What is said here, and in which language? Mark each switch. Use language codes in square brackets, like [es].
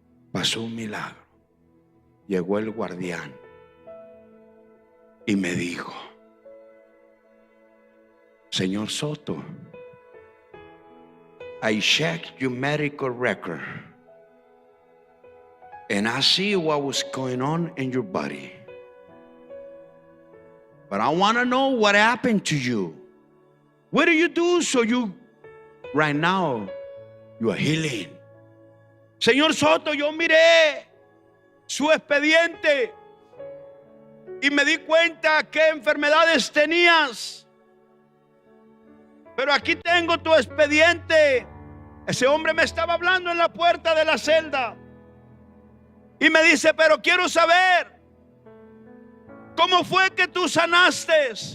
[es] Pasó un milagro. Llegó el guardián y me dijo, señor Soto, [en] I checked your medical record and I see what was going on in your body. But I want to know what happened to you. What do you do so you, right now, you are healing? [es] Señor Soto, yo miré su expediente y me di cuenta qué enfermedades tenías. Pero aquí tengo tu expediente. Ese hombre me estaba hablando en la puerta de la celda y me dice, pero quiero saber cómo fue que tú sanaste.